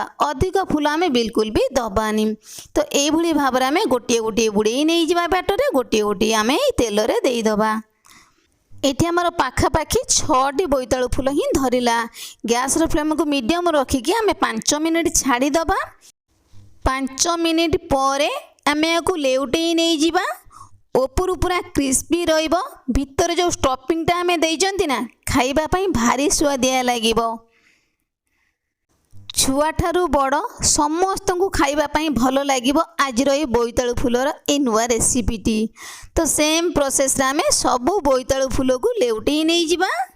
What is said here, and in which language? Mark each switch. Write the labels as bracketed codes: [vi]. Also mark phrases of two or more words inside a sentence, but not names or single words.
[or] ଅଧିକ ଫୁଲ ଆମେ ବିଲକୁଲ ଭି ଦବାନି। ତ ଏଇ ଭଲି ଭାବରେ ଆମେ ଗୋଟିଏ ଗୋଟିଏ ବୁଡ଼େଇ ନେଇ ଯିବା ବ୍ୟାଟର ରେ ଗୋଟିଏ ଗୋଟିଏ ଆମେ ତେଲ ରେ ଦେଇ ଦବା। ଏଠି ଆମର ପାଖା ପାଖି 6ଟି ବୋଇତାଳୁ ଫୁଲ ହିଁ ଧରିଲା। ଗ୍ୟାସ ର ଫ୍ଲେମ କୁ ମିଡିୟମ ରଖିକି ଆମେ 5 ମିନିଟ ଛାଡ଼ି ଦବା। 5 ମିନିଟ ପରେ ଆମେ ୟାକୁ ଲେଉଟେଇ ନେଇ ଯିବା। ଉପରୁ ପୁରା କ୍ରିସ୍ପି ରହିବ। ଭିତରେ ଯେଉଁ ଷ୍ଟଫିଂଟା ଆମେ ଦେଇଛନ୍ତି ନା ଖାଇବା ପାଇଁ ଭାରି ସୁଆଦିଆ ଲାଗିବ। ଛୁଆଠାରୁ ବଡ଼ ସମସ୍ତଙ୍କୁ ଖାଇବା ପାଇଁ ଭଲ ଲାଗିବ ଆଜିର ଏଇ ବୋଇତାଳୁ ଫୁଲର ଏଇ ନୂଆ ରେସିପିଟି। ତ ସେମ୍ ପ୍ରୋସେସ୍ରେ ଆମେ ସବୁ ବୋଇତାଳୁ ଫୁଲକୁ ଲେଉଟେଇ ନେଇଯିବା।